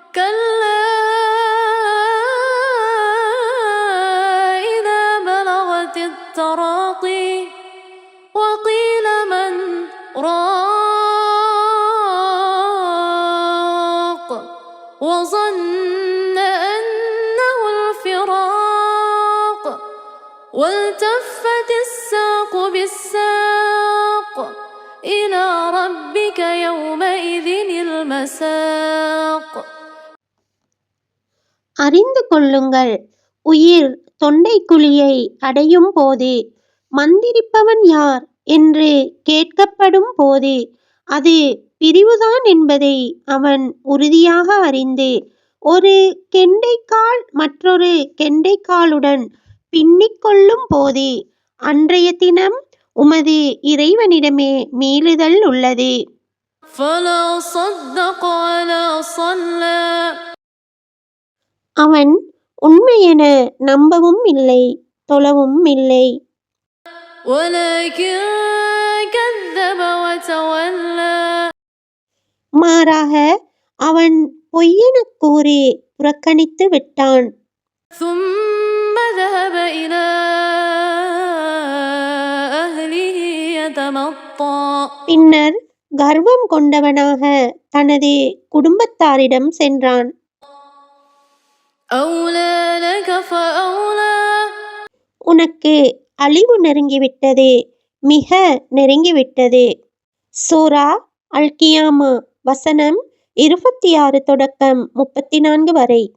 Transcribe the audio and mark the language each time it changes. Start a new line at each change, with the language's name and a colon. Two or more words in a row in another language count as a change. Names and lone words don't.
Arabic: كلا إذا بلغت التراقي وقيل من راق وظن أنه الفراق والتفت الساق بالساق إلى ربك يومئذ المساق.
Tamil: அறிந்து கொள்ளுங்கள், உயிர் தொண்டைக்குழியை அடையும் போது மந்திரிப்பவன் யார் என்று கேட்கப்படும் போது அது பிரிவுதான் என்பதை அவன் உறுதியாக அறிந்து ஒரு கெண்டைக்கால் மற்றொரு கெண்டைக்காலுடன் பின்னிக் கொள்ளும் போது அன்றைய தினம் உமது இறைவனிடமே மீளுதல் உள்ளது.
Arabic: فلا صدق ولا صلى
Tamil: அவன் உண்மையென நம்பவும் இல்லை, தொழவும் இல்லை.
Arabic: ولكن كذب وتولى
Tamil: மாறாக அவன் பொய்யெனக் கூறி புறக்கணித்து விட்டான்.
Arabic: ثم ذهب إلى أهله يتمطى
Tamil: பின்னர் கர்வம் கொண்டவனாக தனது குடும்பத்தாரிடம் சென்றான்.
Arabic: أولى لك فأولى
Tamil: உனக்கு அழிவு நெருங்கிவிட்டது, மிக நெருங்கிவிட்டது. சூரா அல் கியாமா வசனம் 26 தொடக்கம் 34 வரை.